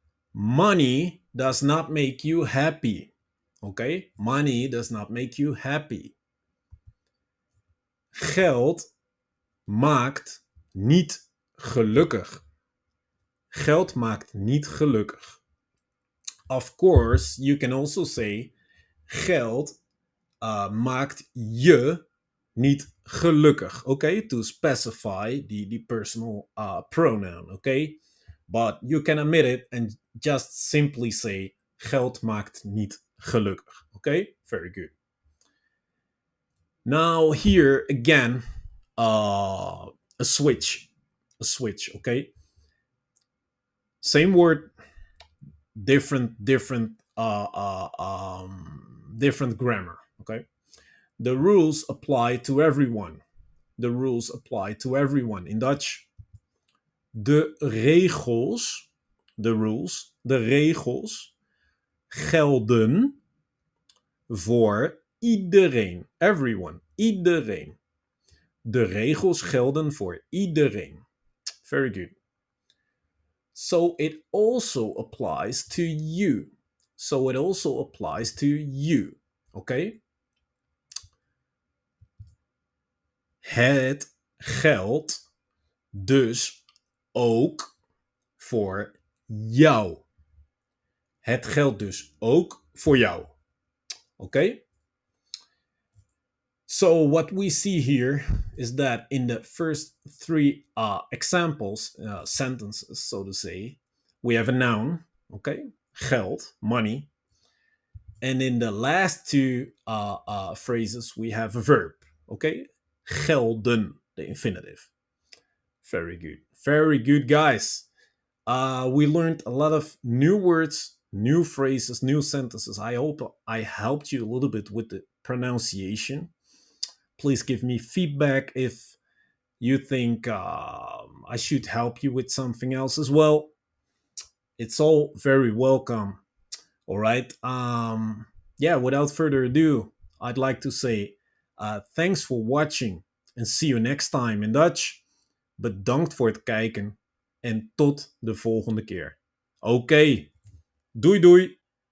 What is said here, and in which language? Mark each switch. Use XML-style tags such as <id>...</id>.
<en>Money does not make you happy. Okay? Money does not make you happy.</en> <nl>Geld maakt niet gelukkig. Geld maakt niet gelukkig.</nl> <en>Of course, you can also say</en> <nl>geld maakt je niet gelukkig.</nl> <en>Okay? To specify the personal pronoun. Okay? But you can omit it and just simply say</en> <nl>geld maakt niet gelukkig.</nl> <en>Okay? Very good. Now here again, a switch. A switch, okay? Same word, different different grammar, okay? The rules apply to everyone. The rules apply to everyone. In Dutch,</en> <nl>de regels, de rules, de regels gelden voor iedereen. Everyone, iedereen. De regels gelden voor iedereen.</nl> <en>Very good. So it also applies to you. So it also applies to you. Okay?</en> <nl>Het geldt dus ook voor jou. Het geldt dus ook voor jou.</nl> <en>Okay? So what we see here is that in the first three examples, sentences, so to say, we have a noun, okay, geld, money. And in the last two phrases, we have a verb, okay, gelden, the infinitive. Very good. Very good, guys. We learned a lot of new words, new phrases, new sentences. I hope I helped you a little bit with the pronunciation. Please give me feedback if you think I should help you with something else as well. It's all very welcome. All right. Yeah, without further ado, I'd like to say thanks for watching and see you next time in Dutch.</en> <nl>Bedankt voor het kijken en tot de volgende keer. Oké, doei doei!</nl>